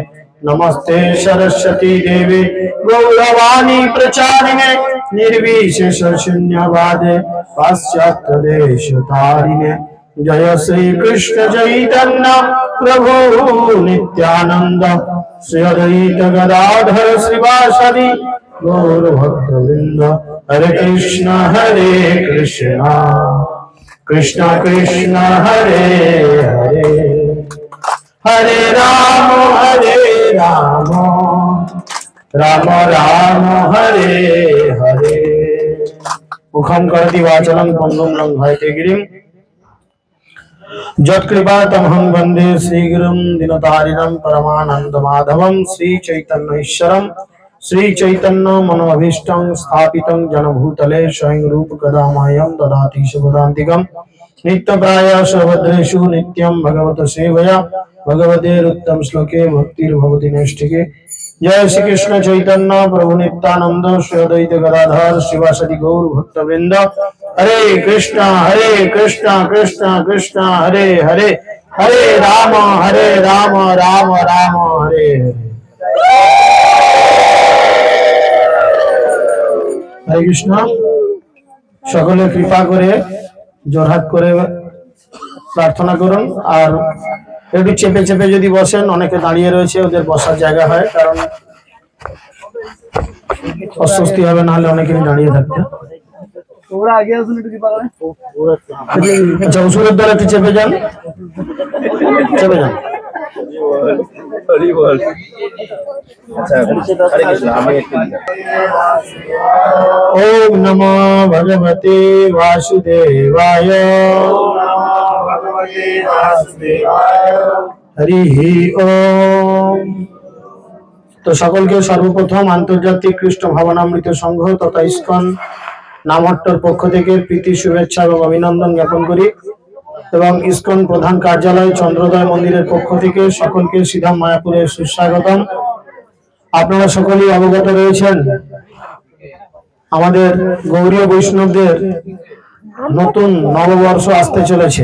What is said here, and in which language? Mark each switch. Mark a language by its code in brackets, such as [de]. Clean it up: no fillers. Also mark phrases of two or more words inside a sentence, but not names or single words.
[sa] नमस्ते सरस्वती देवी गौरवाणी प्रचारिणे निर्विशेष शून्यवादे पाश्चात्य देश तारिणे। जय श्री कृष्ण चैतन्य प्रभु नित्यानंद श्री अद्वैत गदाधर श्रीवासदि गौर भक्तवृंद। हरे कृष्ण कृष्ण कृष्ण हरे हरे हरे राम राम राम हरे हरे। मुखं करोति वाचालं पंगुं लंघयते गिरिं यत्कृपातमहं वन्दे श्रीगुरुं दीनतारिणं परमानन्दमाधवं श्रीचैतन्येश्वरं श्रीचैतन्य मनोभीष्टं स्थापितं जनभूतले स्वयं रूप कदा मह्यं ददाति शुभदान्तिकं। नित्यप्रायः सर्वभद्रेषु नित्यं भगवत सेवया भगवतेरुत्तम श्लोके भक्तिर्भवति नैष्ठिके। जय श्री कृष्ण चैतन्य प्रभु नित्यानंद श्री अद्वैत गदाधर श्रीवासदि गौर भक्तवृंद। हरे कृष्ण कृष्ण कृष्ण हरे हरे हरे राम राम राम हरे हरे। हरे कृष्ण। [bn] সকলে কৃপা করে জোড়হাত করে প্রার্থনা করুন। আর একটু চেপে চেপে যদি বসেন, অনেকে দাঁড়িয়ে রয়েছে, ওদের বসার জায়গা হয়, কারণ অস্বস্তি হবে, না হলে অনেকেই দাঁড়িয়ে থাকতে। ওরা আগে আসুন, একটু কৃপা করে। আচ্ছা, উসুরের দ্বারা একটু চেপে যান, চেপে যান। [sa] ओम नमो भगवते वासुदेवाय हरि ओम। [bn] তো সকল কে সর্বপ্রথম আন্তর্জাতিক কৃষ্ণ ভাবনামৃত সংঘ তথা ইস্কন নামহট্টর পক্ষ থেকে প্রীতি শুভেচ্ছা এবং অভিনন্দন জ্ঞাপন করি এবং ইস্কন প্রধান কার্যালয় চন্দ্রোদয় মন্দিরের পক্ষ থেকে সকলকে সিধাম মায়াপুরে সুস্বাগতম। আপনারা সকলেই অবগত রয়েছেন আমাদের গৌরীয় বৈষ্ণবদের নতুন নববর্ষ আসতে চলেছে।